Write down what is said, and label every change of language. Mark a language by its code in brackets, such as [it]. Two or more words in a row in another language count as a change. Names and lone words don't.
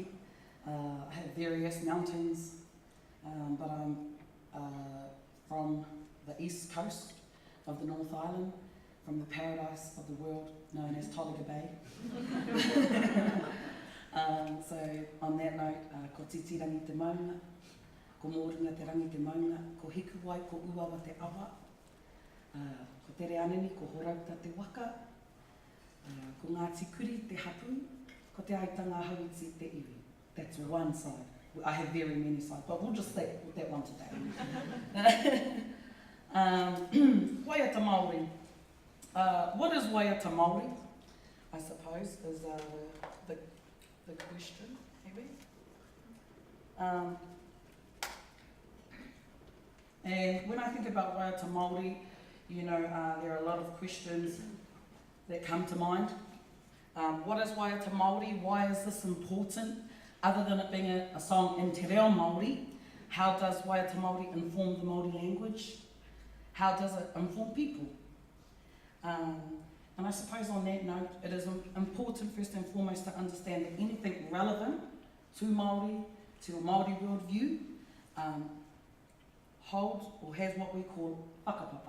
[en] I have various mountains, but I'm from the east coast of the North Island, from the paradise of the world known as Tolaga Bay. So on that note, [mi] ko titirangi te maunga, ko mōringa te rangi te maunga, ko hiku wai, ko uawa te awa, ko tere anini, ko horauta te waka, ko ngā tikuri te hapu, ko te aitanga hauiti te iwi. [en] That's one side. I have very many sides, but we'll just stick with that one today. [mi] Waiata Māori. [en] What is [mi] waiata Māori, [en] I suppose, is the question, maybe. And when I think about [mi] waiata Māori, [en] you know, there are a lot of questions that come to mind. What is [mi] waiata Māori? [en] Why is this important? Other than it being a song in [mi] te reo Māori, [en] how does [mi] waiata Māori [en] inform the Māori language? How does it inform people? And I suppose on that note, it is important first and foremost to understand that anything relevant to Māori, to a Māori worldview, holds or has what we call whakapapa.